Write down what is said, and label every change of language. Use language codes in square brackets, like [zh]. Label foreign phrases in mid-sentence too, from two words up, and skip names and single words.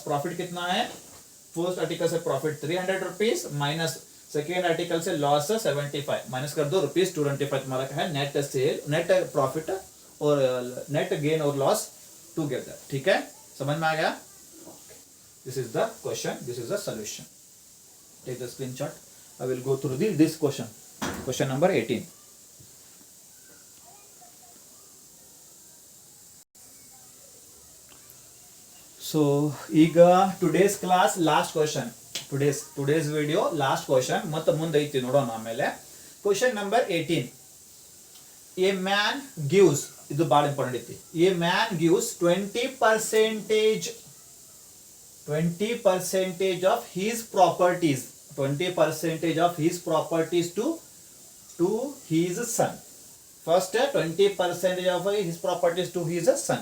[en] प्रॉफिट [hi] कितना है, [en] first article से profit 300 rupees minus second article से loss 75, माइनस [hi] कर दो [en] रुपीज 225, [hi] तुम्हारा क्या है [en] net sale, net profit और net gain और loss together. [hi] ठीक है, समझ में आ गया? [en] this is the question, this is the solution. take the screenshot, I will go through this question, question number 18. so ಈಗ today's class last question, today's video last question, [kn] ಮತ್ತೆ ಮುಂದೆ ಐತಿ ನೋಡೋಣ ಆಮೇಲೆ. [en] question number 18, a man gives, [kn] ಇದು ಬಹಳ ಇಂಪಾರ್ಟೆಂಟ್ ಐತಿ. [en] a man gives 20% of his properties, 20% of his properties to his son. first 20% of his properties to his son.